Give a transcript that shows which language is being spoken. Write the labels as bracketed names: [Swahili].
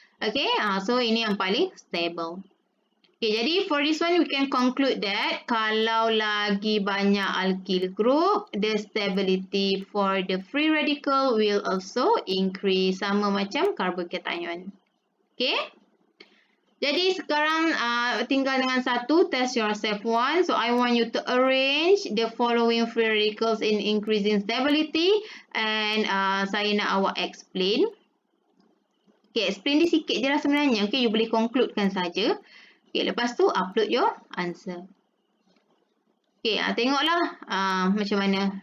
[English] Okay, so [Malay] ini yang paling stable. [English] Okay, [Malay] jadi [English] for this one we can conclude that [Malay] kalau lagi banyak [English] alkyl group, the stability for the free radical will also increase, [Malay] sama macam [English] carbocation. Okay. [Malay] Jadi sekarang tinggal dengan satu, [English] test yourself one. So I want you to arrange the following free radicals in increasing stability and [Malay] saya nak awak explain. Okay, explain dia sikit je lah sebenarnya. Okay, you boleh concludekan saja. Okay, lepas tu [English] upload your answer. [Malay] Okay, tengoklah macam mana.